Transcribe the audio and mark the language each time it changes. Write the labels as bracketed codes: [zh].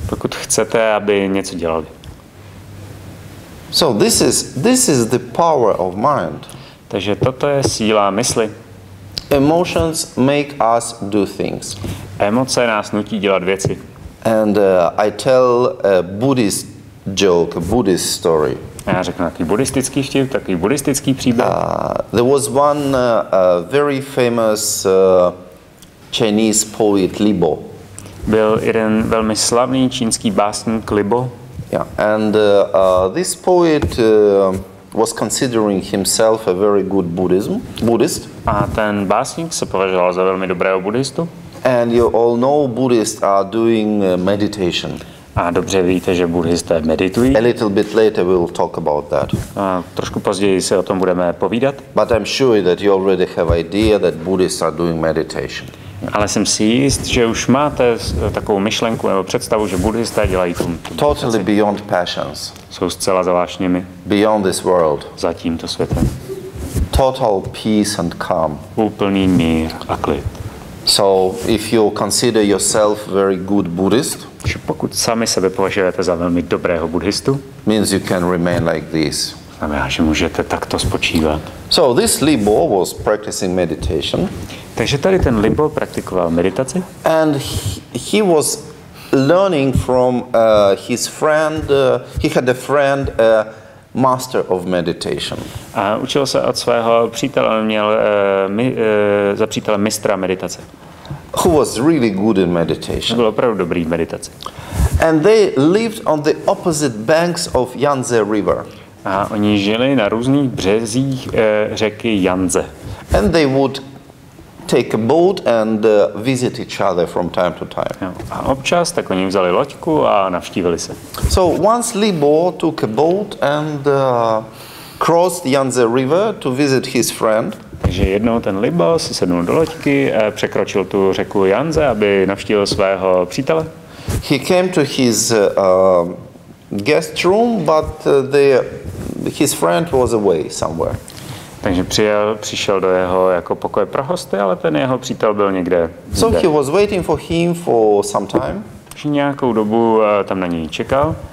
[cs] Pokud chcete, aby něco dělali. [en] So this is the power of mind. [cs] Takže toto je síla mysli. [en] Emotions make us do things. [cs] Emoce nás nutí dělat věci. [en] And I tell a Buddhist joke, a Buddhist story. [cs] Já řeknu takový buddhistický vtip, takový buddhistický příběh. [en] There was one very famous Chinese poet, Libo. [cs] Byl jeden velmi slavný čínský básník Libo. [en] Yeah, and this poet was considering himself a very good Buddhist. [cs] A ten básník se považoval za velmi dobrého buddhistu. [en] And you all know Buddhists are doing meditation. [cs] A dobře víte, že buddhisté meditují. [en] A little bit later we'll talk about that. [cs] A trošku později se o tom budeme povídat. [en] But I'm sure that you already have idea that Buddhists are doing meditation. [cs] Ale jsem si jist, že už máte takovou myšlenku nebo představu, že buddhisté dělají tu [en] Totally beyond passions. [cs] Jsou zcela zvláštními. [en] Beyond this world. [cs] Za tímto světem. [en] Total peace and calm. [cs] Úplný mír a klid. [en] So if you consider yourself very good Buddhist, [cs] že pokud sami sebe považujete za velmi dobrého buddhistu, [en] means you can remain like this. [cs] Znamená, že můžete takto spočívat. [en] So this Libo was practicing meditation. [cs] Takže tady ten Libo praktikoval meditaci. [en] And he was learning from his friend. He had a friend, master of meditation. [cs] A učil se od svého přítele, měl za přítele mistra meditace. [en] Who was really good in meditation. [cs] Byl opravdu dobrý v meditaci. [en] And they lived on the opposite banks of Yangtze River. [cs] A oni žili na různých březích řeky Yangtze. [en] And they would take a boat and visit each other from time to time. [cs] A občas tak oni vzali loďku a navštívili se. [en] So once Libo took a boat and crossed the Yangtze River to visit his friend. [cs] Takže jednou ten Libo si sednul do loďky, překročil tu řeku Yangtze, aby navštívil svého přítele. [en] He came to his guest room, but his friend was away somewhere. [cs] Takže přišel do jeho jako pokoje pro hosty, ale ten jeho přítel byl někde. [en] So he was waiting for him for some time. [cs] Takže nějakou dobu tam na něj čekal.